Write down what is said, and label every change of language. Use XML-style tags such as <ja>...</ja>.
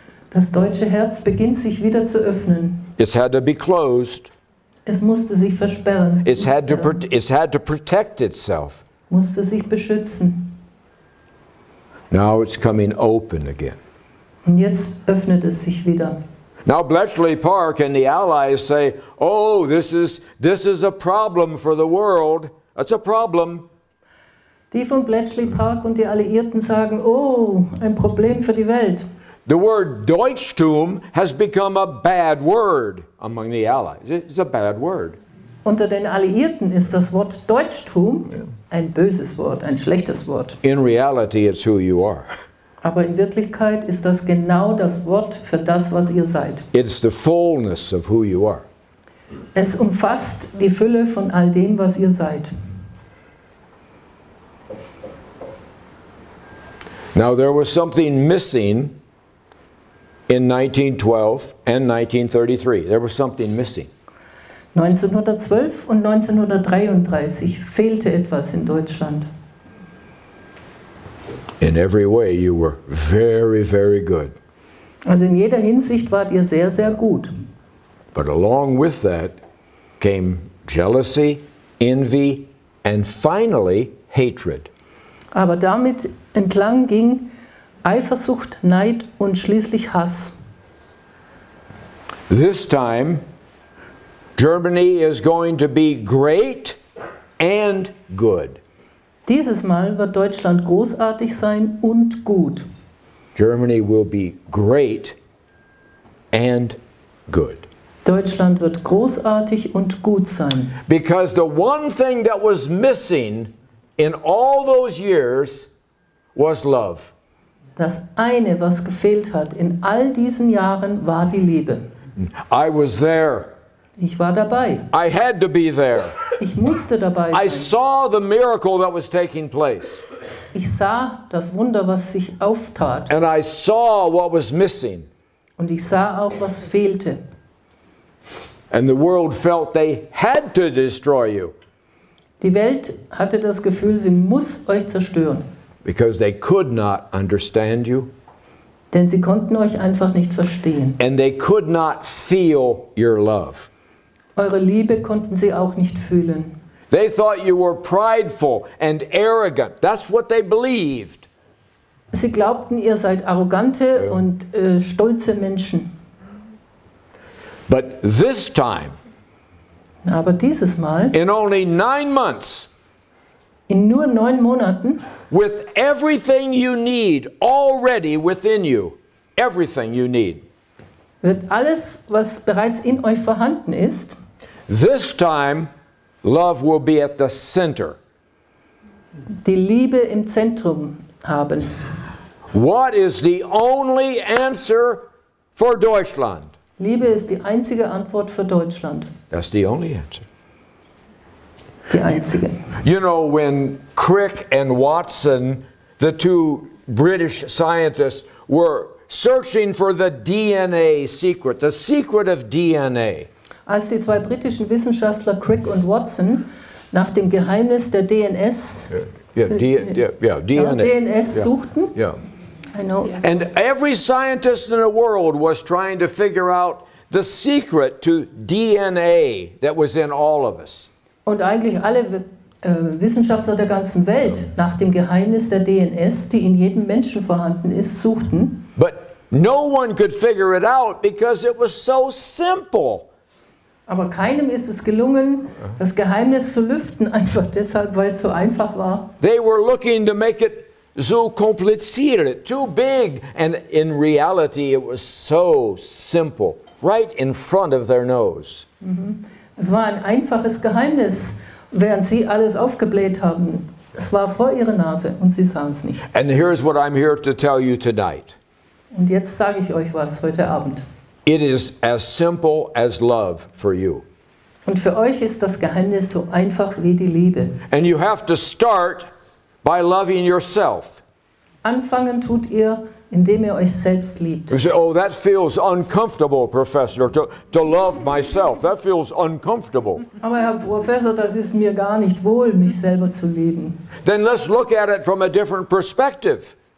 <de>Das deutsche Herz beginnt sich wieder zu öffnen.</de> <en>It's had to be closed.</en> <de>Es musste sich versperren.</de> <en>It's had to protect itself.</en> <de>Musste sich beschützen.</de> <en>Now it's coming open again.</en> <de>Und jetzt öffnet es sich wieder.</de> <en>Now Bletchley Park and the Allies say, oh, this is a problem for the world. That's a problem.</en> <de>Die von Bletchley Park und die Alliierten sagen, oh, ein Problem für die Welt.</de> <en>The word Deutschtum has become a bad word among the Allies. It's a bad word.</en> <de>Unter den Alliierten ist das Wort Deutschtum ein böses Wort, ein schlechtes Wort.</de> <en>In reality, it's who you are.</en> <de>Aber in Wirklichkeit ist das genau das Wort für das, was ihr seid.</de> <en>It's the fullness of who you are.</en> <de>Es umfasst die Fülle von all dem, was ihr seid.</de> <en>Now there was something missing in 1912 and 1933. There was something missing.</en> <de>1912 und 1933 fehlte etwas in Deutschland.</de> <en>In every way you were very, very good.</en> <de>Also in jeder Hinsicht wart ihr sehr, sehr gut.</de> <en>But along with that came jealousy, envy, and finally hatred.</en> <de>Aber damit entlang ging Eifersucht, Neid und schließlich Hass.</de> <en>This time, Germany is going to be great and good.</en> <de>Dieses Mal wird Deutschland großartig sein und gut.</de> <en>Germany will be great and good.</en> <de>Deutschland wird großartig und gut sein.</de> <en>Because the one thing that was missing in all those years was love.</en> <de>Das eine, was gefehlt hat in all diesen Jahren, war die Liebe.</de> <en>I was there.</en> <de>Ich war dabei.</de> <en>I had to be there.</en> <de>Ich musste dabei</de> <en>I saw the miracle that was taking place.</en> <de>Ich sah das Wunder, was sich auftat.</de> <en>And I saw what was missing.</en> <de>Und ich sah auch, was fehlte.</de> <en>And the world felt they had to destroy you.</en> <de>Die Welt hatte das Gefühl, sie muss euch zerstören.</de> <en>Because they could not understand you.</en> <de>Denn sie konnten euch einfach nicht verstehen.</de> <en>And they could not feel your love.</en> <de>Eure Liebe konnten sie auch nicht fühlen.</de> <en>They thought you were prideful and arrogant. That's what they believed.</en> <de>Sie glaubten, ihr seid arrogante und stolze Menschen.</de> <en>But this time,</en> <de>Aber dieses Mal,</de> <en>in only 9 months,</en> <de>in nur 9 Monaten,</de> <en>with everything you need already within you, everything you need,</en> <de>wird alles, was bereits in euch vorhanden ist,</de> <en>this time, love will be at the center.</en> <de>die Liebe im Zentrum haben.</de> <en>What is the only answer for Deutschland?</en> <de>Liebe ist die einzige Antwort für Deutschland.</de> <en>That's the only answer.</en> <de>Die einzige.</de> <en>You know, when Crick and Watson, the two British scientists, were searching for the DNA secret, the secret of DNA.</en> <de>Als die zwei britischen Wissenschaftler Crick und Watson nach dem Geheimnis der DNS, DNS suchten,</de> <en>I know. And every scientist in the world was trying to figure out the secret to DNA that was in all of us.</en> <de>Und eigentlich alle Wissenschaftler der ganzen Welt nach dem Geheimnis der DNS, die in jedem Menschen vorhanden ist, suchten.</de> <en>But no one could figure it out because it was so simple.</en> <de>Aber keinem ist es gelungen, das Geheimnis zu lüften, einfach deshalb, weil es so einfach war.</de> <en>They were looking to make it so kompliziert, too big, and in reality it was so simple, right in front of their nose.</en> <de>Es war ein einfaches Geheimnis, während sie alles aufgebläht haben. Es war vor ihrer Nase und sie sahen es nicht.</de> <en>And here's what I'm here to tell you tonight.</en> <de>Und jetzt sage ich euch was heute Abend.</de> <en>It is as simple as love for you.</en> <de>Und für euch ist das Geheimnis so einfach wie die Liebe.</de> <en>And you have to start by loving yourself.</en> <de>Anfangen tut ihr, indem ihr euch selbst liebt.</de> <en>You say, oh, that feels uncomfortable, Professor, to love myself. That feels uncomfortable.</en> <de>Aber Herr Professor, das ist mir gar nicht wohl, mich selber zu lieben.</de> <en>Then let's look at it from a different perspective.</en>